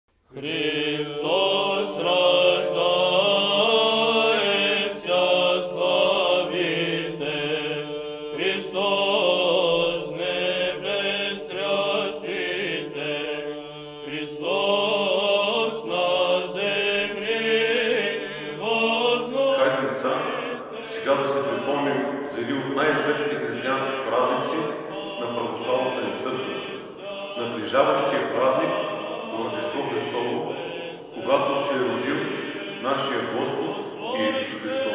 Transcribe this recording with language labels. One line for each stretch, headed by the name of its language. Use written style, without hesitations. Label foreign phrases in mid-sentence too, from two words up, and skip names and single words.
Ukrainian: Христос рождається, славіте, Христос небес рящите, Христос на землі возносите.
Bulgarian: Хайде, деца, сега да се припомним за един от най-светлите християнски празници на православната ни църква, наближаващия празник Рождество Христово, когато се е родил нашия Господ Иисус Христос.